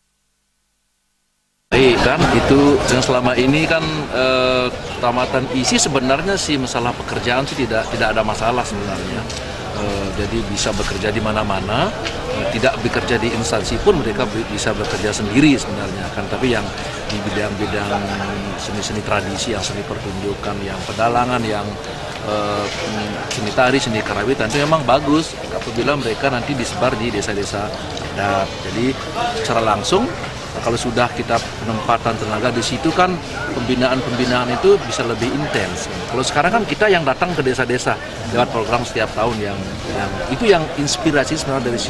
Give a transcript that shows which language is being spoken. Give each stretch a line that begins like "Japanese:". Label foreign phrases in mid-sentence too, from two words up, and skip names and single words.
Indonesian: Kan itu yang selama ini kan tamatan ISI sebenarnya sih masalah pekerjaan sih tidak ada masalah sebenarnya. Jadi bisa bekerja di mana-mana, tidak bekerja di instansi pun mereka bisa bekerja sendiri sebenarnya kan. Tapi yang di bidang-bidang seni-seni tradisi, yang seni pertunjukan, yang pedalangan, yang seni tari, seni karawitan itu memang bagus apabila mereka nanti disebar di desa-desa adat. Jadi secara langsung kalau sudah kita penempatan tenaga di situ kan pembinaan itu bisa lebih intens. Kalau sekarang kan kita yang datang ke desa-desa lewat program setiap tahun yang itu yang inspirasi sebenarnya dari situ.